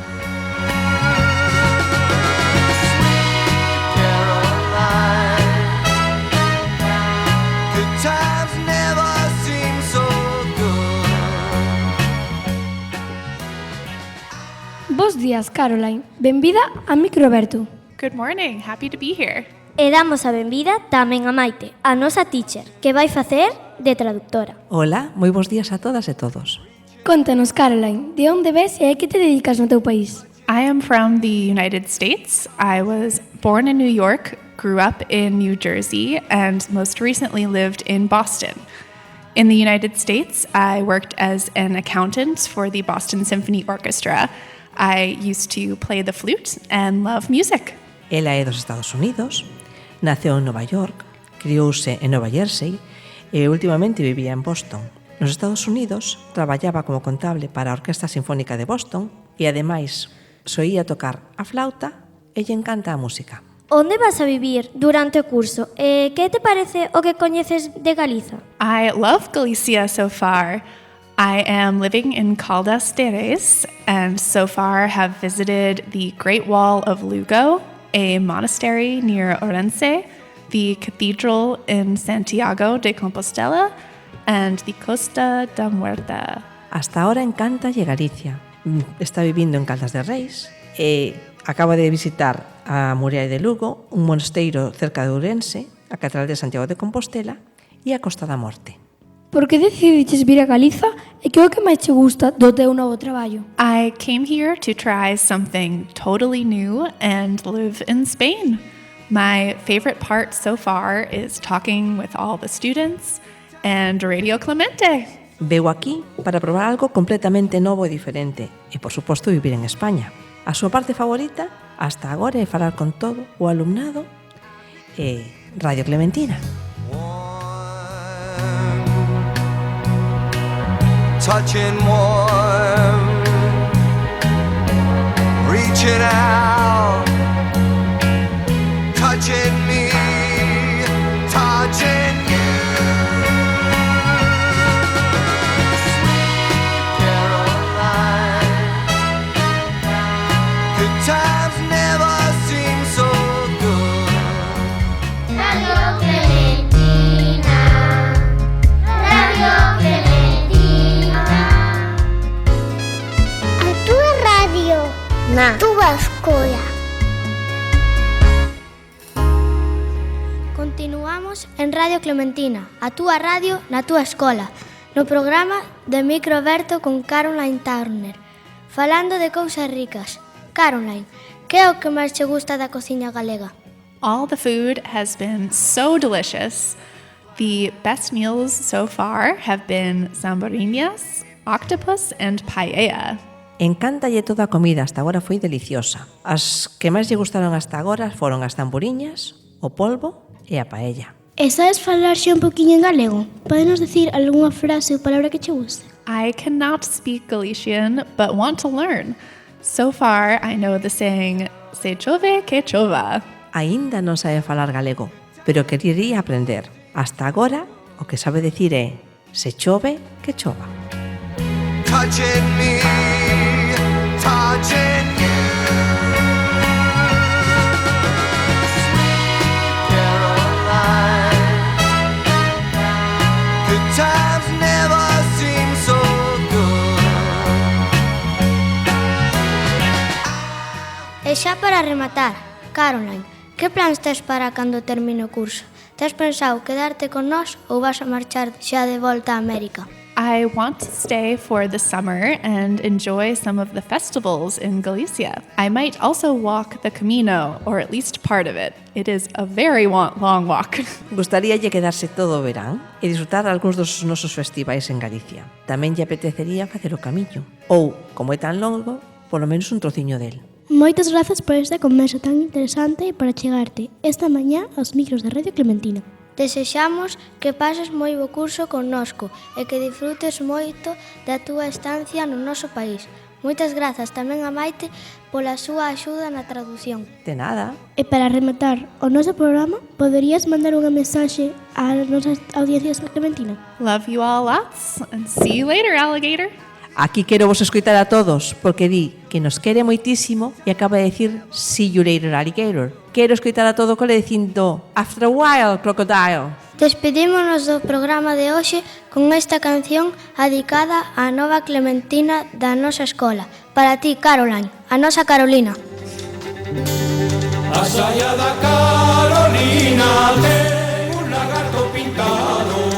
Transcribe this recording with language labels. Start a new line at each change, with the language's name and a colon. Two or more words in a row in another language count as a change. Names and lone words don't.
Galician: Bos días, Caroline. Benvida a Micro Aberto.
English: Good morning. Happy to be here.
Galician: E damos a benvida tamén a Maite, a nosa teacher, que vai facer de traductora. Hola, moi bons días a todas e todos. Contanos, Caroline, de onde ves e a que te dedicas no teu país?
English: I am from the United States. I was born in New York, grew up in New Jersey, and most recently lived in Boston. In the United States, I worked as an accountant for the Boston Symphony Orchestra. I used to play the flute and love music.
Galician: Ela é dos Estados Unidos, naceu en Nova York, criouse en Nova Jersey e últimamente vivía en Boston. Nos Estados Unidos traballaba como contable para a Orquesta Sinfónica de Boston e ademais soía tocar a flauta e lle encanta a música. Onde vas a vivir durante o curso e que te parece o que coñeces de Galiza?
English: I love Galicia so far. I am living in Caldas de Reis and so far have visited the Great Wall of Lugo, a monastery near Orense, the cathedral in Santiago de Compostela, and the Costa da Muerta.
Galician: Hasta ahora encántalle Galicia. Está vivindo en Caldas de Reis e acaba de visitar a Muralla de Lugo, un monasteiro cerca de Ourense, a Catedral de Santiago de Compostela e a Costa da Morte. Por que decidiches vir a Galiza e que é o que máis te gusta do teu novo traballo?
English: I came here to try something totally new and live in Spain. My favorite part so far is talking with all the students and Radio Clemente.
Galician: Veu aquí para probar algo completamente novo e diferente e, por suposto, vivir en España. A súa parte favorita, hasta agora, é falar con todo o alumnado e Radio Clementina.
English: Touching warm, reaching out, touching me, touching you. Sweet Caroline, good times never seem so good.
Galician: Radio Clementina, Radio Clementina. A túa radio na túa escola. Continuamos en Radio Clementina, a túa radio na túa escola, no programa de Micro Aberto con Caroline Turner, falando de cousas ricas. Caroline, que é o que máis che gusta da cociña galega?
English: All the food has been so delicious. The best meals so far have been zamboriñas, octopus and paella.
Galician: Encántalle toda a comida, hasta agora foi deliciosa. As que máis lle gustaron hasta agora foron as tamboriñas, o polvo e a paella. E sabes falar xe un poquinho en galego? Podenos decir algunha frase ou palabra que che guste?
English: I cannot speak Galician, but want to learn. So far, I know the saying,
Galician: se chove que chova. Aínda non sabe falar galego, pero querería aprender. Hasta agora, o que sabe decir é se chove que chova.
English: touching me, touching you. Sweet Caroline, good times never seem so good.
Galician: E xa para rematar, Caroline, que plans tes para cando termine o curso? Tes pensado quedarte con nós ou vas a marchar xa de volta a América?
English: I want to stay for the summer and enjoy some of the festivals in Galicia. I might also walk the Camino, or at least part of it. It is a very long walk.
Galician: Gustaríalle quedarse todo o verán e disfrutar algúns dos nosos festivais en Galicia. Tamén lle apetecería facer o camiño. Ou, como é tan longo, polo menos un trociño del. Moitas grazas por esta conversa tan interesante e para chegarte esta mañá aos micros da Radio Clementina. Desexamos que pases moi bo curso connosco e que disfrutes moito da túa estancia no noso país. Moitas grazas tamén a Maite pola súa axuda na traducción. De nada. E para rematar o noso programa, poderías mandar unha mensaxe ás nosas audiencias da Clementina?
English: Love you all lots, and see you later, alligator.
Galician: Aquí quero vos escoitar a todos, porque di que nos quere moitísimo e acaba de decir
English: see you later, alligator.
Galician: Quero escoitar a todo cole dicindo
English: after a while, crocodile.
Galician: Despedímonos do programa de hoxe con esta canción adicada á nova Clementina da nosa escola. Para ti, Caroline, a nosa Carolina. A saia da Carolina ten un lagarto pintado.